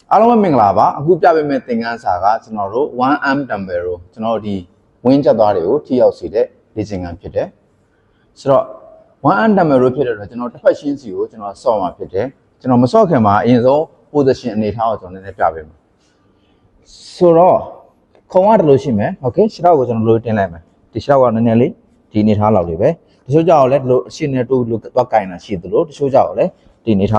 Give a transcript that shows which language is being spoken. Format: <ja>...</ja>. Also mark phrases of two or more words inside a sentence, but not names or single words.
<my>အားလုံးပဲမင်္ဂလာပါအခုပြပေးမယ့်သင်ခန်းစာကကျွန်တော်တို့</my> <en>1arm dumbbell</en> <my>ကိုကျွန်တော်တို့ဒီဝင်းချက်သွားတွေကိုထိရောက်စေတဲ့လေ့ကျင့်ခန်းဖြစ်တယ်ဆိုတော့</my> <en>1arm dumbbell</en> <my>လို့ဖြစ်တဲ့တော့ကျွန်တော်တစ်ဖက်ရှင်းစီကို ကျွန်တော်ဆော့မှာဖြစ်တယ်ကျွန်တော်မဆော့ခင်မှာအရင်ဆုံး position အနေထားကိုကျွန်တော်နည်းနည်းပြပေးမယ်ဆိုတော့ခုံကတလို့ရှိမယ်โอเคခြေထောက်ကိုကျွန်တော်လိုတင်လိုက်မယ်ဒီခြေထော က်ကနည်းနည်းလေးဒီအနေထားလောက်လေးပဲတချို့ကြောက်လည်းဒီလိုအရှင်းနဲ့တိုးလို့သွားကင်တာရှိသလိုတချို့ကြောက်လည်းဒီအနေ</my>